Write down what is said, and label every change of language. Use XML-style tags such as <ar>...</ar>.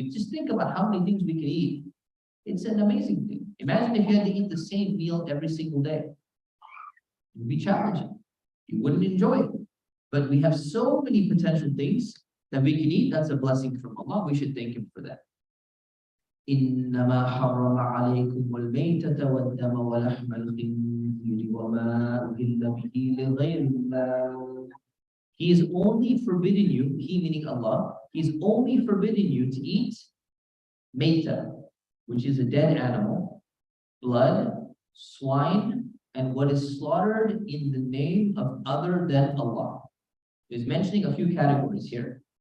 <en>If you just think about how many things we can eat, it's an amazing thing. Imagine if you had to eat the same meal every single day. It would be challenging. You wouldn't enjoy it. But we have so many potential things that we can eat. That's a blessing from Allah. We should thank Him for that.</en> <ar>إنما حرم عليكم الميتة والدم ولحم الخنزير وما أهل به لغير الله.</ar> <en>He is only forbidden you, He meaning Allah, He is only forbidden you to eat meita, which is a dead animal, blood, swine, and what is slaughtered in the name of other than Allah. He's mentioning a few categories here.</en>